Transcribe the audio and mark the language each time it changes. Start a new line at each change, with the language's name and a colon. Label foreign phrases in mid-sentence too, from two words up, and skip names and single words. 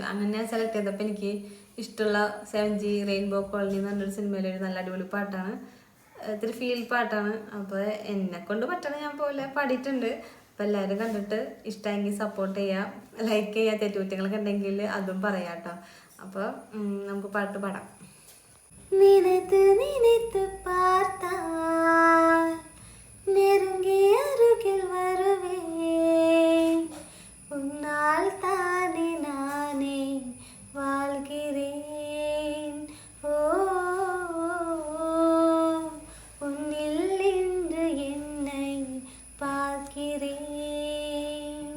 Malayalam: അങ്ങനെ ഞാൻ സെലക്ട് ചെയ്തപ്പോൾ എനിക്ക് ഇഷ്ടമുള്ള 7G റെയിൻബോ കോളനി എന്ന് പറഞ്ഞൊരു സിനിമയിലെ ഒരു നല്ല അടിപൊളി പാട്ടാണ്. ഇത്തിരി ഫീൽ പാട്ടാണ്. അപ്പോൾ എന്നെ കൊണ്ട് പറ്റണ ഞാൻ പോലെ പാടിയിട്ടുണ്ട്. അപ്പോൾ എല്ലാവരും കണ്ടിട്ട് ഇഷ്ടമെങ്കിൽ സപ്പോർട്ട് ചെയ്യുക, ലൈക്ക് ചെയ്യുക, തെറ്റുകുറ്റങ്ങളൊക്കെ ഉണ്ടെങ്കിൽ അതും പറയാം കേട്ടോ. അപ്പോൾ നമുക്ക് പാട്ട് പാടാം.
Tamil: நினைத்து நினைத்து பார்த்தால் நெருங்கி அருகில் வருவேன். உன்னால் தானே நானே வாழ்கிறேன். ஓ உன்னில் இன்று என்னை பார்க்கிறேன்.